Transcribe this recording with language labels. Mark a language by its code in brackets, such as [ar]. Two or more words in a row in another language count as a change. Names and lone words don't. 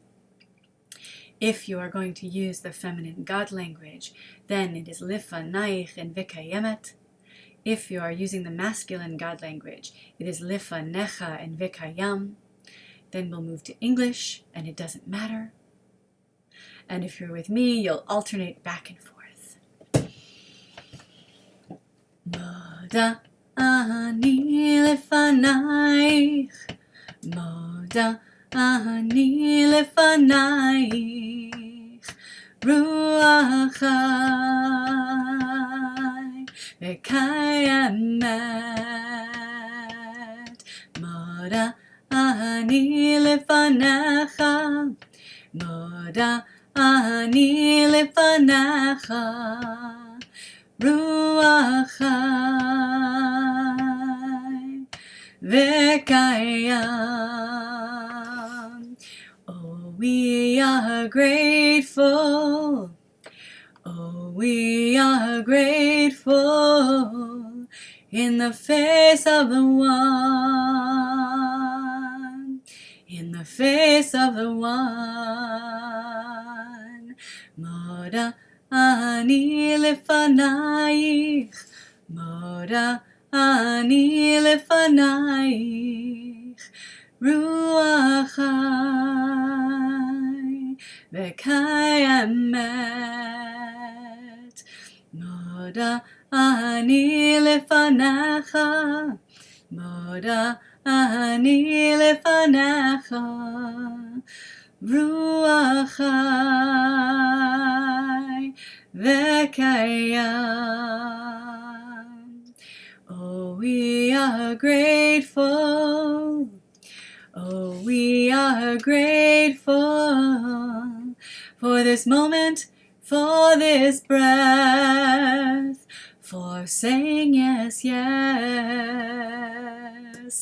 [en] If you are going to use the feminine God language, then it is Lifanayich and Vikayemet. If you are using the masculine God language, it is Lifanecha and Vikayam. then we'll move to English, and it doesn't matter. And if you're with me, you'll alternate back and forth. [he] מודה אני לפנייך, מודה אני לפנייך, רוח חי וקיימת. מודה אני לפניך, מודה אני לפניך, רוח חי וקיים. [en] Oh, we are grateful. Oh, we are grateful in the face of the one, in the face of the one. [he] מודה אני לפנייך, מודה אני לפנייך, רוח חי וקיימת. מודה אני לפניך, מודה אני לפניך, רוח חי וקיים. [en] Oh, we are grateful. Oh, we are grateful for this moment, for this breath, for saying yes, yes.